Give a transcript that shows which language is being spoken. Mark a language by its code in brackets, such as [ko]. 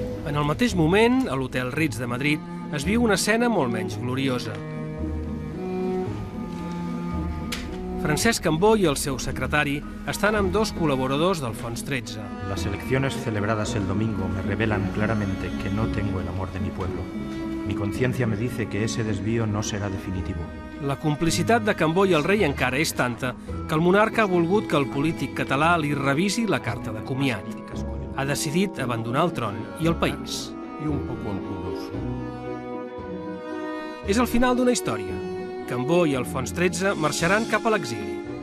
[ca] En el mateix moment, a l'Hotel Ritz de Madrid, es viu una escena molt menys gloriosa. Francesc Cambó i el seu secretari estan amb dos col·laboradors d'Alfons XIII. [es] Las elecciones celebradas el domingo me revelan claramente que no tengo el amor de mi pueblo. Mi conciencia me dice que ese desvío no será definitivo. [ca] La complicitat de Cambó i el rei encara és tanta que el monarca ha volgut que el polític català li revisi la carta de comiat. Ha decidit abandonar el tron i el país. [es] Y un poco ampuloso. [ca] És el final d'una història. Cambó i Alfons XIII marxaran cap a l'exili.